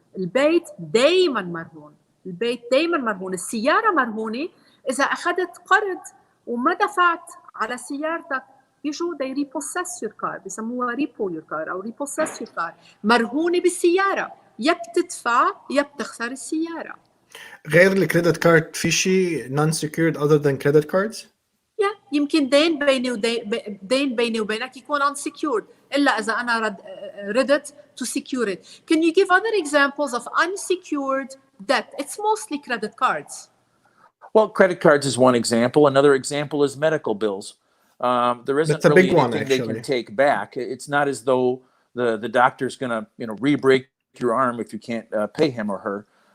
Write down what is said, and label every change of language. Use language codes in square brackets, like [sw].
[ar] البيت دايما مرهون، البيت دايما مرهون، السيارة مرهونة. إذا أخذت قرض وما دفعت على سيارتك يجوا [en] they repossess your car، [ar] بسموها [en] repo your car [ar] أو [en] repossess your car. [ar] مرهونة بالسيارة، يا بتدفع يا بتخسر السيارة. غير الكريدت كارد في شيء [en] non secured other than credit cards؟ [ar] يمكن دين بيني وبينك يكون unsecured، إلا إذا أنا ردت [en] to secure it. Can you give other examples of unsecured debt? It's mostly credit cards. Well, credit cards is one example. Another example is medical bills. There isn't really anything they can take back. It's not as though the doctor's going to re-break your arm if you can't pay him or her.